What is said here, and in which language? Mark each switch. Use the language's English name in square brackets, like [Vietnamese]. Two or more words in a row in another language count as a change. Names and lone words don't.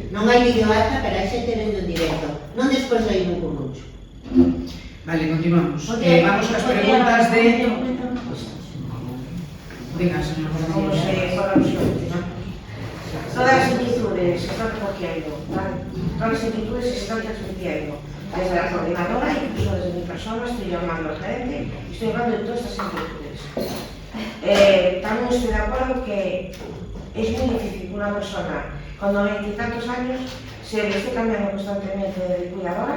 [Galician] Non hai videoata, pero a xente vendo en directo. Non despois hai un currucho. Vale, continuamos. Vamos ás preguntas de... Venga, señor concelleiro. Todas as inquietudes [Spanish] se están recogiendo, [Galician] todas as inquietudes [Spanish] se están transmitiendo desde la coordinadora, incluso desde mi persona, estoy llamando al gerente y estoy hablando de todas estas inquietudes. También estoy de acuerdo que es muy difícil que una persona con 90 y tantos años se le esté cambiando constantemente de cuidadora.